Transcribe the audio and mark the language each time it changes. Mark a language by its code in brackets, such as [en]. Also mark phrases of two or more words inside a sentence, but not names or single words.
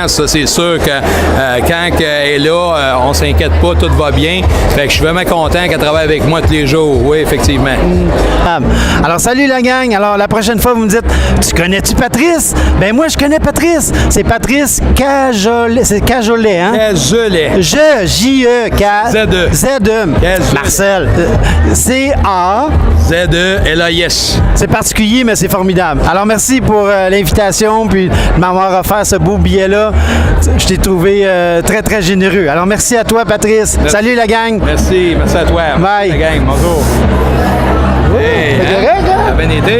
[fr] Ça, c'est sûr que quand elle est là, on s'inquiète pas, tout va bien. Fait que je suis vraiment content qu'elle travaille avec moi tous les jours. Oui, effectivement. Alors, salut la gang. Alors, la prochaine fois, vous me dites, tu connais-tu Patrice? Ben moi, je connais Patrice. C'est Patrice Cajolet. C'est Cajolet, hein? Cajolet. J-E-K. Z-E. Z-E. Marcel. C-A. Z-E-L-A-I-S. C'est particulier, mais c'est formidable. Alors, merci pour l'invitation, puis de m'avoir offert ce beau billet-là. Je t'ai trouvé très, très généreux. Alors, merci à toi, Patrice. Merci. Salut, la gang. Merci à toi. Bye. La gang, bonjour. Hey, C'est correct, hein? Ça a bien été, hein?